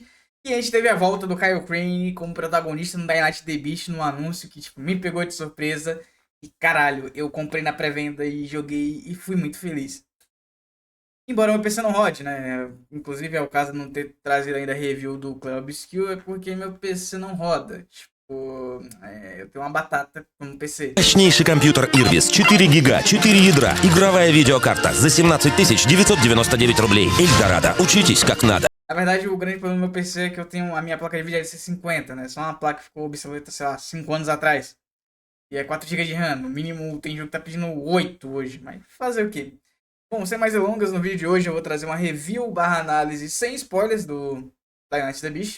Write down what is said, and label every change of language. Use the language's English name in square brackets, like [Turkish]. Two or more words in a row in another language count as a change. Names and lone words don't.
[Portuguese] E a gente teve a volta do Kyle Crane como protagonista no Dying Light The Beast, num anúncio que tipo, me pegou de surpresa. E caralho, eu comprei na pré-venda e joguei e fui muito feliz. Embora meu PC não rode, né? Inclusive é o caso de não ter trazido ainda review do Clair Obscur, é porque meu PC não roda. Tipo, eu tenho uma batata no PC. [Russian] Мощнейший компьютер Irbis, 4 гига, 4 ядра, игровая видеокарта за 17 999 рублей. Эльдорадо, учитесь как надо. [Portuguese] Na verdade, o grande problema do meu PC é que eu tenho a minha placa de vídeo LC50, né? Só uma placa que ficou obsoleta, sei lá, 5 anos atrás. E é 4 GB de RAM. No mínimo, tem jogo que tá pedindo 8 hoje. Mas fazer o quê? Bom, sem mais delongas, no vídeo de hoje eu vou trazer uma review barra análise sem spoilers do Dying Light the Beast.